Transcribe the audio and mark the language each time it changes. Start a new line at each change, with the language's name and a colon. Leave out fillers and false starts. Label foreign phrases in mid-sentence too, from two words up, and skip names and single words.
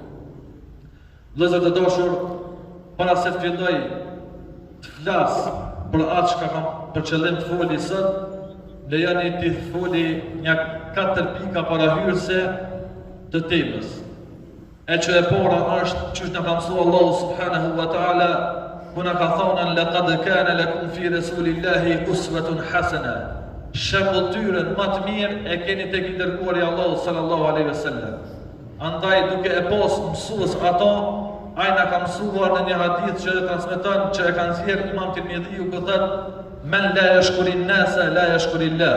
Albanian: Vëllezër të dashur, para se të filloj të flas për atë që kam për qëllim të foli sot, lejoni të foli një 4 pika parahyrëse të temës. E që e para është që na ka mësuar
Arabic: الله سبحانه وتعالى,
Albanian: ku na ka thonë
Arabic: لقد كان لكم في رسول الله أسوة حسنة.
Albanian: Shembulltyrën më të mirë e keni tek i dërguari Allahu
Arabic: صلى الله عليه وسلم.
Albanian: Andaj duke e pas mësues ato, ai na ka mësuar në një hadith që e transmeton, që e kanë nxjerrë Imam Tirmidhiu, ku thotë
Arabic: من لا يشكر الناس لا يشكر الله.